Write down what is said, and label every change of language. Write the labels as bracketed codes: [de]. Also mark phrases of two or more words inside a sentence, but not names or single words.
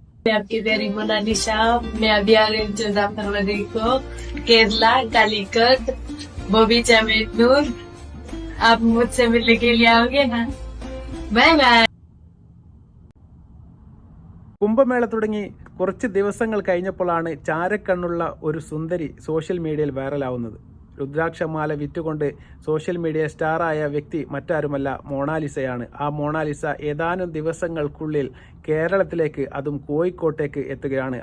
[hi] मैं आपकी प्यारी मोनालिसा। मैं अभी आ रही हूँ 14 फरवरी को केरला कालीकट बॉबी चमेटनूर। आप मुझसे मिलने के लिए आओगे ना? [en] bye bye. [ml] കുംഭമേള തുടങ്ങി കുറച്ച് ദിവസങ്ങൾ കഴിഞ്ഞപ്പോഴാണ് ചാരക്കണ്ണുള്ള ഒരു സുന്ദരി [en] social mediaയിൽ [ml] വൈറലാവുന്നത്. രുദ്രാക്ഷമാല വിറ്റുകൊണ്ട് [en] social media starആയ [ml] വ്യക്തി മറ്റാരുമല്ല, മൊണാലിസയാണ്. ആ മൊണാലിസ ഏതാനും ദിവസങ്ങൾക്കുള്ളിൽ കേരളത്തിലേക്ക്, അതും കോഴിക്കോട്ടേക്ക് എത്തുകയാണ്.